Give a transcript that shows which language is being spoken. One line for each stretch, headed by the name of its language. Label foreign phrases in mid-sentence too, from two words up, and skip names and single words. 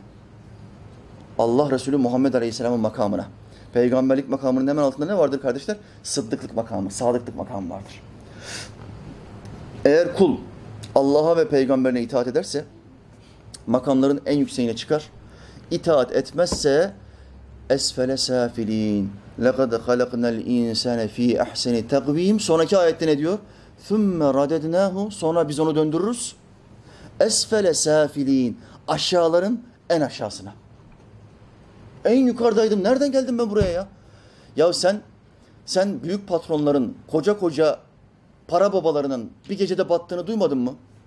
Turkish: Allah Resulü Muhammed Aleyhisselam'ın makamına. Peygamberlik makamının hemen altında ne vardır kardeşler? Sıddıklık makamı, sadıklık makamı vardır. Eğer kul Allah'a ve peygamberine itaat ederse makamların en yükseğine çıkar. İtaat etmezse
Arabic: أسفل سافلين. لَقَدْ خَلَقْنَا الْاِنْسَانَ ف۪ي اَحْسَنِ تَقْو۪يمٍ.
Turkish: Sonraki ayette ne diyor?
Arabic: ثُمَّ رَدَدْنَاهُ.
Turkish: Sonra biz onu döndürürüz.
Arabic: أسفل سافلين.
Turkish: Aşağıların en aşağısına. En yukarıdaydım. Nereden geldim ben buraya ya? Ya sen büyük patronların, koca koca para babalarının bir gecede battığını duymadın mı?